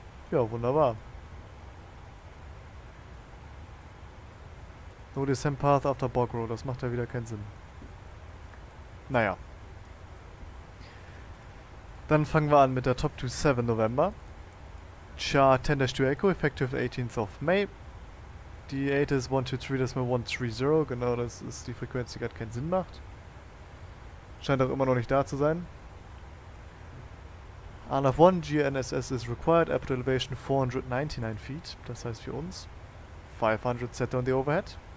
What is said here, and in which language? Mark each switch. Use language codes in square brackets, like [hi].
[de] Ja, wunderbar. [en] No Descent Path after Bogro, [de] das macht ja wieder keinen Sinn. Naja. Dann fangen wir an mit der Top 27 November. [en] Chart 10-2 Echo, effective 18th of May. [de] Die 8 ist 123.130, genau, das ist die Frequenz, die gerade keinen Sinn macht. Scheint auch immer noch nicht da zu sein. [en] ANAF 1, GNSS is required, airport elevation 499 feet, [de] das heißt für uns [en] 500 set on the overhead.